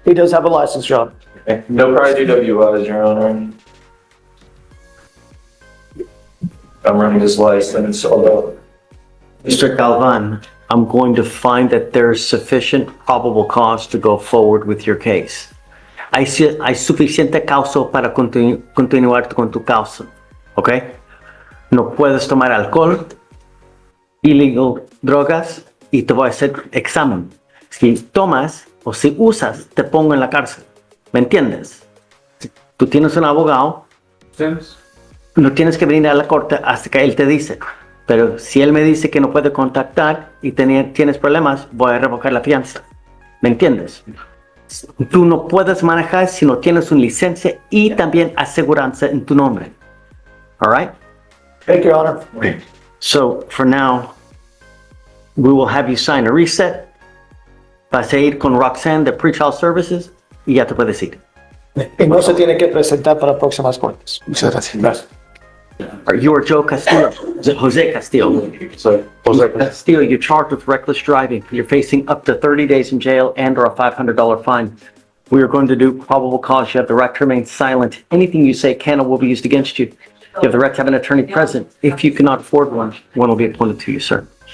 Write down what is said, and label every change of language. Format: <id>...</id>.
<en>he does have a license, John. No prior DWIs, Your Honor. I'm running his license, although. Mr. Galvan, I'm going to find that there's sufficient probable cause to go forward with your case.</en> <es>Hay suficiente causa para continuar con tu causa, ¿ok? No puedes tomar alcohol, illegal drogas, y te voy a hacer examen. Si tomas o si usas, te pongo en la cárcel. ¿Me entiendes? Tú tienes un abogado, no tienes que venir a la corte hasta que él te dice. Pero si él me dice que no puede contactar y tienes problemas, voy a revocar la fianza. ¿Me entiendes? Tú no puedes manejar si no tienes una licencia y también aseguranza en tu nombre.</es> <en>All right? Thank you, Your Honor. So, for now, we will have you sign a reset.</en> <es>Vas a ir con Roxanne de Pretrial Services y ya te puedes ir. Y no se tiene que presentar para próximas cortes. Muchas gracias.</es> <en>You are Joe Castillo. Jose Castillo. Castillo, you're charged with reckless driving. You're facing up to 30 days in jail and or a $500 fine. We are going to do probable cause. You have the right to remain silent. Anything you say can or will be used against you. You have the right to have an attorney present. If you cannot afford one will be appointed to you, sir.</en>